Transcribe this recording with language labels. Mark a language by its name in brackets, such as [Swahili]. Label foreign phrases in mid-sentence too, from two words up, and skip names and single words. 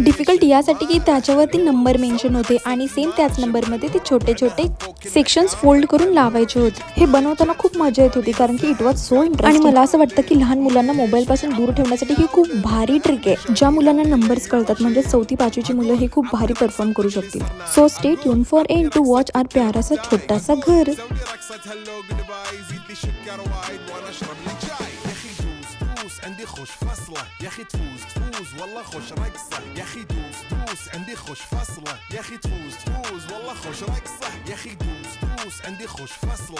[Marathi] डिफिकल्ट यासाठी की त्याच्यावरती [English] number mention [Marathi] होते आणि सेम त्याच नंबरमध्ये ते छोटे छोटे [English] sections fold [Marathi] करून लावायचे होते. हे बनवताना खूप मजा येत होती कारण की [English] it was so interesting. [Marathi] आणि मला असं वाटतं की लहान मुलांना मोबाईलपासून दूर ठेवण्यासाठी ही खूप भारी ट्रिक आहे. ज्या मुलांना नंबर्स कळतात, म्हणजे 4थी-5वीची मुलं हे खूप भारी परफॉर्म करू शकतील. [English] So stay tune for end to watch our [Hindi] प्यारासा छोटासा घर. [Arabic] عندي خوش فصلة يا اخي تفوز تفوز والله خوش رقصة يا اخي دوس دوس عندي خوش فصلة يا اخي تفوز تفوز والله خوش رقصة يا اخي دوس دوس عندي خوش فصلة